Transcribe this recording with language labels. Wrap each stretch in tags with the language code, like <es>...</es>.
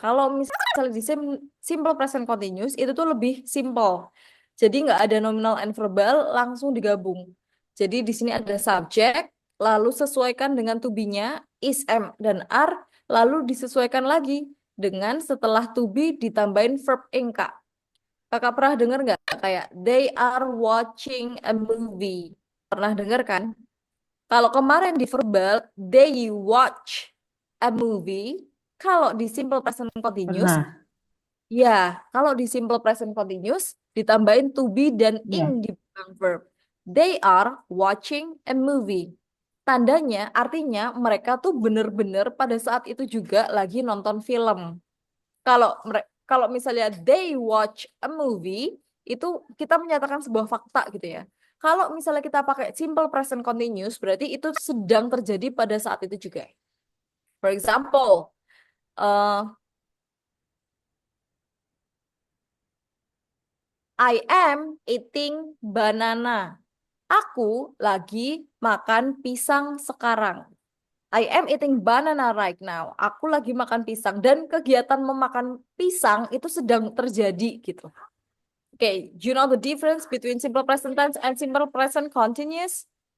<id>Kalau misalnya di simple present continuous, itu tuh lebih simple. Jadi nggak ada nominal and verbal, langsung digabung. Jadi di sini ada subject, lalu sesuaikan dengan to be-nya, is, am, dan are, lalu disesuaikan lagi dengan setelah to be ditambahin verb ing, Kak. Kakak pernah dengar nggak? Kayak,</id> <en>they are watching a movie.</en> <id>Pernah dengar kan? Kalau kemarin di verbal,</id> <en>they watch a movie.</en> <id>Kalau di simple present continuous, Pernah. ya, kalau di simple present continuous, ditambahin to be dan Ya. ing di belakang verb.</id> <en>They are watching a movie.</en> <id>Tandanya, artinya mereka tuh bener-bener pada saat itu juga lagi nonton film. Kalau misalnya</id> <en>they watch a movie,</en> <id>itu kita menyatakan sebuah fakta gitu ya. Kalau misalnya kita pakai simple present continuous, berarti itu sedang terjadi pada saat itu juga.</id> <en>For example, uh, I am eating banana.</en> <id>Aku lagi makan pisang sekarang.</id> <en>I am eating banana right now.</en> <id>Aku lagi makan pisang dan kegiatan memakan pisang itu sedang terjadi gitu.</id> <en>Okay, do you know the difference between simple present tense and simple present continuous?</en>